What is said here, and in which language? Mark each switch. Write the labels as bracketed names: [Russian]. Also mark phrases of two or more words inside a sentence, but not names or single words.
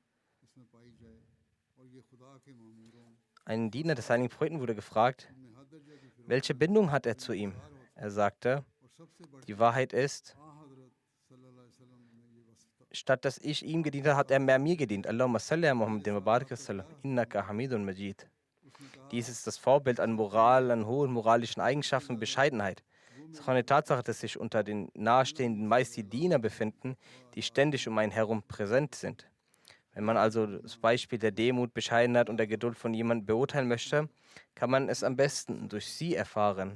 [German] Ein Diener des heiligen Propheten wurde gefragt, welche Bindung hat er zu ihm? Er sagte, die Wahrheit ist, statt dass ich ihm gedient habe, hat er mehr mir gedient. [Arabic] اللهم صل على محمد وبارك سلم، إنك حميد مجيد. [German] Dies ist das Vorbild an Moral, an hohen moralischen Eigenschaften und Bescheidenheit. Es ist auch eine Tatsache, dass sich unter den Nahestehenden meist die Diener befinden, die ständig um einen herum präsent sind. Wenn man also das Beispiel der Demut, Bescheidenheit und der Geduld von jemandem beurteilen möchte, kann man es am besten durch sie erfahren.